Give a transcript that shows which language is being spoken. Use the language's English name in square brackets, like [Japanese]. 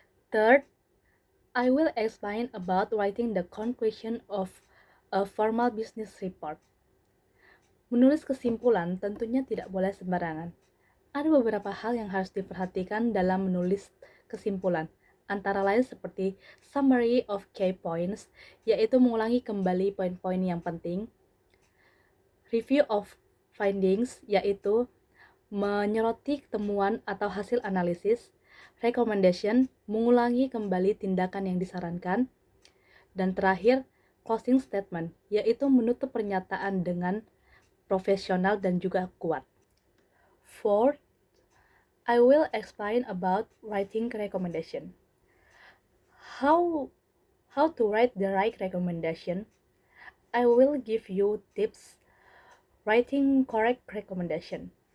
[English] Third, I will explain about writing the conclusion of a formal business report. [Indonesian] Menulis kesimpulan tentunya tidak boleh sembarangan. Ada beberapa hal yang harus diperhatikan dalam menulis kesimpulan, antara lain seperti [English] summary of key points, [Indonesian] yaitu mengulangi kembali poin-poin yang penting, [English] review of findings, [Indonesian] yaitu menyoroti temuan atau hasil analisis, recommendation, mengulangi kembali tindakan yang disarankan, dan terakhir, [English] closing statement, [Indonesian] yaitu menutup pernyataan dengan profesional dan juga kuat. [English] Fourth, I will explain about writing recommendation. How to write the right recommendation? I will give you tips writing correct recommendation.